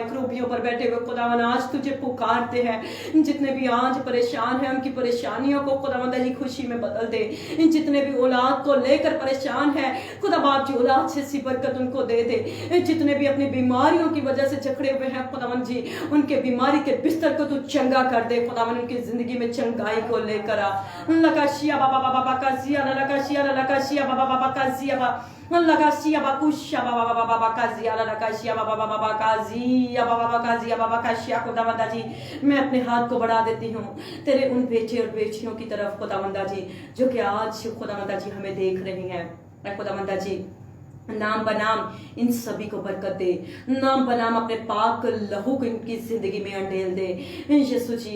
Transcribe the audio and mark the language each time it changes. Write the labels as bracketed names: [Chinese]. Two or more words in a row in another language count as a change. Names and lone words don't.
[Hindi] क्रूबियों पर बैठे हुए खुदावंद आज तुझे पुकारते हैं, जितने भी आज परेशान हैं उनकी परेशानियों को खुदावंद जी खुशी में बदल दे। जितने भी औलाद को लेकर परेशान है खुदा बाप जी औलाद से सी बरकत उनको दे दे। जितने भी अपनी बीमारियों की वजह से जकड़े हुए हैं खुदावंद जी, उनके बीमारी के बिस्तर को तू चंगा कर दे खुदावन, उनकी जिंदगी में चंगाई को लेकर आ। लकाशिया बाबा बाबा काजिया लकाशिया बाबा बाबा काजिया बाबा लकाशिया बाकुशिया बाबा बाबा बाबा काजिया लकाशिया बाबा बाबा काजिया बाबा काजिया बाबा काशिया खुदावंदा जी। मैं अपने हाथ को बढ़ा देती हूँ तेरे उन बेटे और बेटियों की तरफ खुदावंदा जी, जो कि आज खुदावंदा जी हमें देख रही हैं। खुदावंदा जी नाम बनाम इन सभी को बरकत दे, नाम बनाम अपने पाक लहू को इनकी जिंदगी में अंडेल दे यीशु जी।